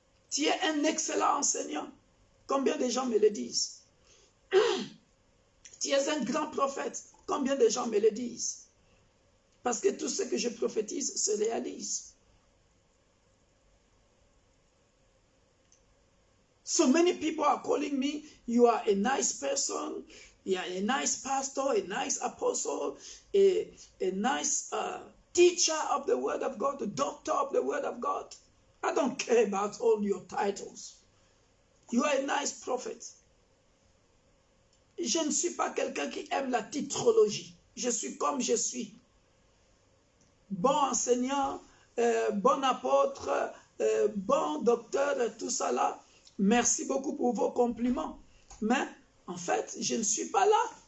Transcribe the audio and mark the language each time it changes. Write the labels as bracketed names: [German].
[French] Tu es un excellent enseignant. Combien de gens me le disent? Tu es un grand prophète. Combien de gens me le disent? Parce que tout ce que je prophétise se réalise. [English] So many people are calling me, you are a nice person, you are a nice pastor, a nice apostle, a nice teacher of the word of God, a doctor of the word of God. I don't care about all your titles. You are a nice prophet. [French] Je ne suis pas quelqu'un qui aime la titrologie. Je suis comme je suis. Bon enseignant, bon apôtre, bon docteur, tout ça là. Merci beaucoup pour vos compliments. Mais, en fait, je ne suis pas là.